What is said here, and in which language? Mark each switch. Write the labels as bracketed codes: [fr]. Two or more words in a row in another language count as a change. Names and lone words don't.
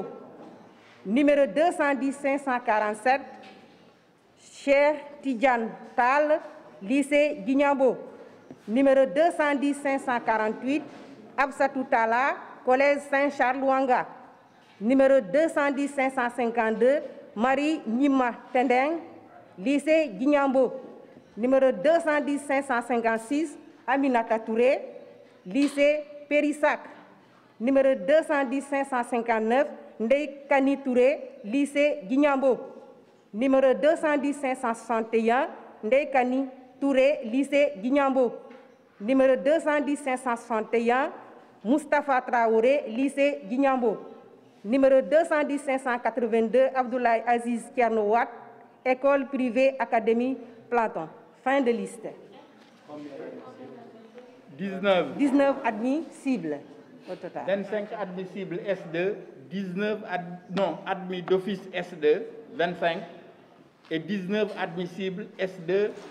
[fr] Numéro 210 547, Cheikh Tidjane Tal, lycée Guignabo. Numéro 210 548, Absatou Tala, collège Saint-Charles Luanga. Numéro 210 552, Marie Nima Tendeng, lycée Guignabo. Numéro 210 556, Aminata Touré, lycée Périssac. Numéro 210 559, Ndeye Kani Touré, lycée Guignabo. Numéro 210 561, Ndeye Kani Touré, lycée Guignabo. Numéro 210 561, Moustapha Traoré, lycée Guignabo. Numéro 210 582, Abdoulaye Aziz Kiarnowat, école privée Académie Platon. Fin de liste. 19 admissibles au total. 25 admissibles S2, 19 admis d'office S2, 25, et 19 admissibles S2.